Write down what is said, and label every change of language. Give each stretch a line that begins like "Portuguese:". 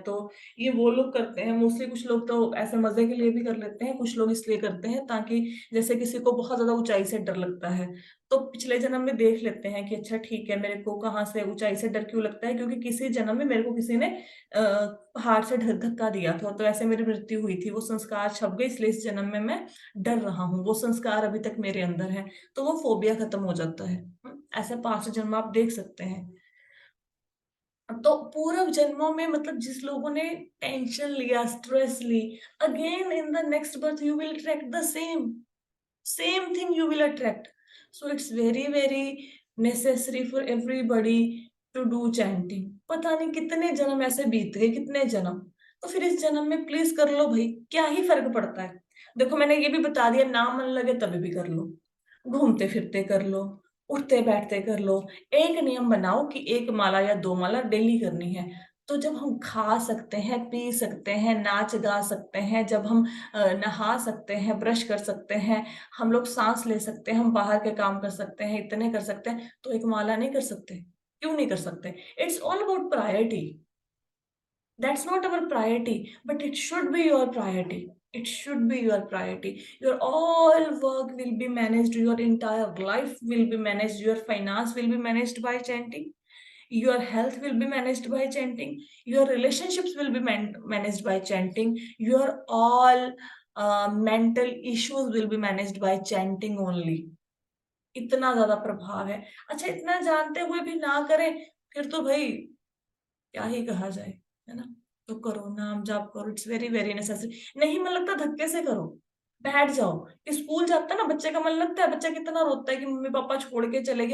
Hindi: तो ये वो लोग करते हैं मोस्टली, कुछ लोग तो ऐसे मजे के लिए भी कर लेते हैं, कुछ लोग इसलिए करते हैं ताकि जैसे किसी को बहुत ज्यादा ऊंचाई से डर लगता है, तो पिछले जन्म में देख लेते हैं कि अच्छा ठीक है, मेरे को कहाँ से ऊंचाई से डर क्यों लगता है, क्योंकि किसी जन्म में मेरे को किसी ने पहाड़ से धक्का दिया था, तो ऐसे मेरी मृत्यु हुई थी, वो संस्कार छप गए, इसलिए इस जन्म में मैं डर रहा हूँ, वो संस्कार अभी तक मेरे अंदर है, तो वो फोबिया खत्म हो जाता है। ऐसे पास्ट जन्म आप देख सकते हैं। तो पूर्व जन्मों में मतलब जिस लोगों ने टेंशन लिया, stress Lee,
English: Again in the next birth you will attract the same thing you will attract. So it's very necessary for everybody to do chanting.
Hindi: पता नहीं कितने जन्म ऐसे बीत गए, कितने जन्म, तो फिर इस जन्म में प्लीज कर लो भाई, क्या ही फर्क पड़ता है? देखो मैंने ये भी बता दिया, ना मन लगे तभी भी कर लो, घूमते फिरते कर लो, उठते बैठते कर लो। एक नियम बनाओ कि 1 माला या 2 माला डेली करनी है। तो जब हम खा सकते हैं, पी सकते हैं, नाच गा सकते हैं, जब हम नहा सकते हैं, ब्रश कर सकते हैं, हम लोग सांस ले सकते हैं, हम बाहर के काम कर सकते हैं, इतने कर सकते हैं, तो 1 माला नहीं कर सकते? क्यों नहीं कर सकते?
English: It's all about priority. That's not our priority, but it should be your priority. It should be your priority. Your all work will be managed, your entire life will be managed, your finance will be managed by chanting, your health will be managed by chanting, your relationships will be managed by chanting, your all mental issues will be managed by chanting only.
Hindi: इतना ज्यादा प्रभाव है। अच्छा, इतना जानते हुए भी ना करें, फिर तो भाई क्या ही कहा जाए, है ना? तो करो, नाम जाप करो,
English: It's very very necessary.
Hindi: नहीं मन लगता धक्के से करो, बैठ जाओ। स्कूल जाता है ना बच्चे का मन लगता है, बच्चा कितना रोता है कि मम्मी पापा छोड़ के चले गए।